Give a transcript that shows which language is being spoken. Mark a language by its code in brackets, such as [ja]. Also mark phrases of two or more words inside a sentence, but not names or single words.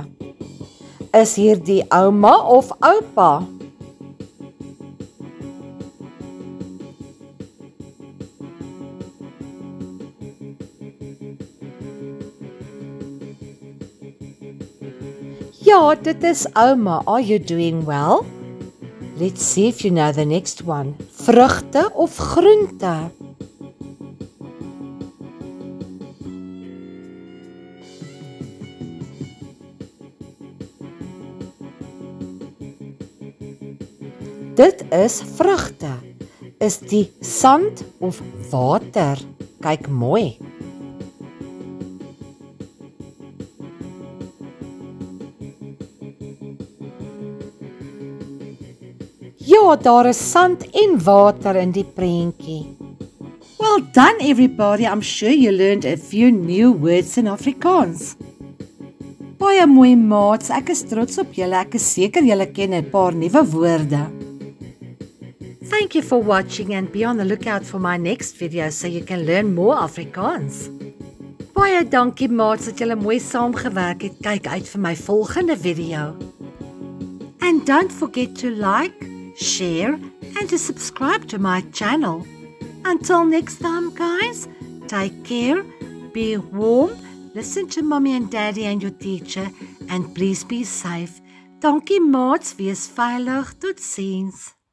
[af] Is hier die ouma of oupa? Ja, dit is ouma. [en] Are you doing well? Let's see if you know the next one. [af] Vrugte of groente? Dit is vrugte. Is die sand of water? Kyk mooi. Ja, daar is sand en water in die prentjie. [en] Well done everybody. I'm sure you learned a few new words in Afrikaans. [af] Baie mooi maats, ek is trots op julle. Ek is seker julle ken 'n paar nuwe woorde. [en] Thank you for watching and be on the lookout for my next video so you can learn more Afrikaans. [af] Baie dankie maats dat julle mooi saamgewerk het. Kyk uit vir my volgende video. [en] And don't forget to like, share and to subscribe to my channel. Until next time guys, take care, be warm, listen to mommy and daddy and your teacher and please be safe. [af] Dankie maats, wees veilig, totsiens.